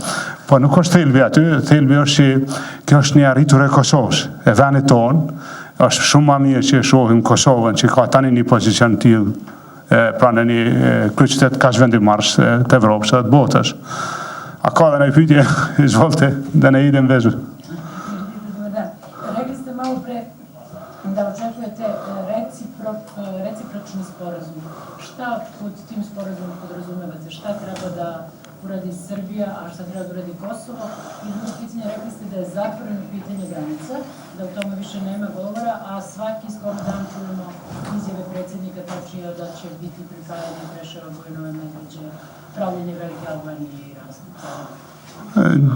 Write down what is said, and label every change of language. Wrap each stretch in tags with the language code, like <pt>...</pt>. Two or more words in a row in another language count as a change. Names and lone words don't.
<sq>Po nuk është thelbi aty, thelbi është që kjo është një arritur e Kosovës, e venit tonë, është shumë ma mirë që e shohim Kosovën, që ka tani një pozicion tillë, pra në një kryeqytet kaq vendimarrës të Evropës dhe të botës. A ka dhe në i pyetje, izvolte, dhe në</sq> <sr>idem vezu. Rekli ste malo pre da očekujete recipročni sporazum. Šta pod tim sporazumom podrazumevate? Šta treba da uradi Srbija, a šta treba da uradi Kosovo? I drugo pitanje, rekli ste da je zatvoreno pitanje granica, da o tome više nema govora, a svaki skoro dan čujemo izjave predsjednika Tačija da će biti pripajanje Preševa, Bujnove, Medveđe, pravljenje Velike Albanije i razne.</sr>